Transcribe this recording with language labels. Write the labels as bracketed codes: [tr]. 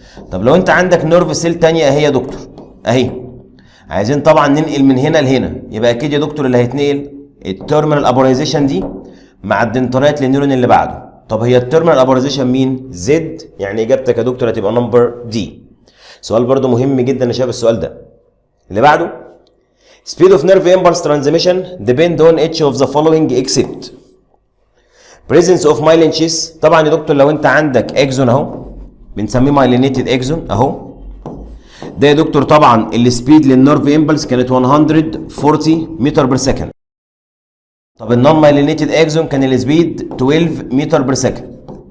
[ar] طب لو انت عندك نيرف سيل تانية اهي يا دكتور، اهي، عايزين طبعا ننقل من هنا لهنا، يبقى اكيد يا دكتور اللي هيتنقل التيرمينال ابورايزيشن دي مع الدنترات للنيورون اللي بعده. طب هي التيرمينال ابورايزيشن مين؟ زد، يعني اجابتك يا دكتور هتبقى نمبر دي. سؤال برده مهم جدا يا شباب السؤال ده. اللي بعده [en] speed of nerve impulse transmission depend on each of the following except presence of myelin sheath. [ar] طبعا يا دكتور لو انت عندك اكزون اهو، بنسميه myelinated اكزون اهو، ده يا دكتور طبعا السبيد للنيرف امبلس كانت 140 متر بير سكند. طب النون مايلينيتد اكزون كان السبيد 12 متر بير سكند.